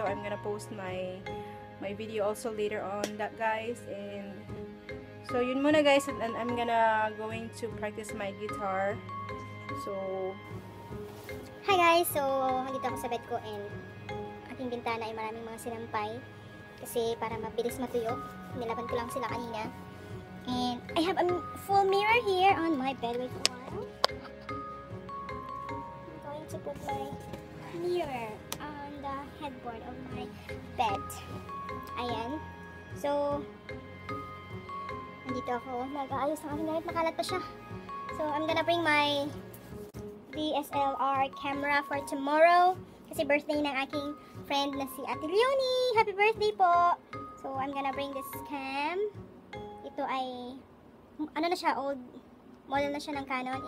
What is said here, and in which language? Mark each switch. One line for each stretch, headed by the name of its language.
English: So, I'm gonna post my video also later on that, guys. And so,
Filipino: yun muna,
English: guys, and I'm going to practice my guitar. So, Hi guys!
Filipino: So, nandito ako sa bed ko and aking bintana ay maraming mga sinampay. Kasi para mabilis matuyo, nilaban ko lang sila kanina.
English: And I have a full mirror here on my bed. Wait a while. I'm going to put my mirror on the headboard of my bed.
Filipino: Ayan. So, nandito ako. Nag-aayos ng aking gamit. Makalat pa siya.
English: So, I'm gonna bring my DSLR camera for tomorrow.
Filipino: Kasi birthday ng aking friend na si Ate Leonie.
English: Happy birthday
Filipino: po!
English: So, I'm gonna bring this cam.
Filipino: Ito ay, ano na siya, old model na siya ng Canon.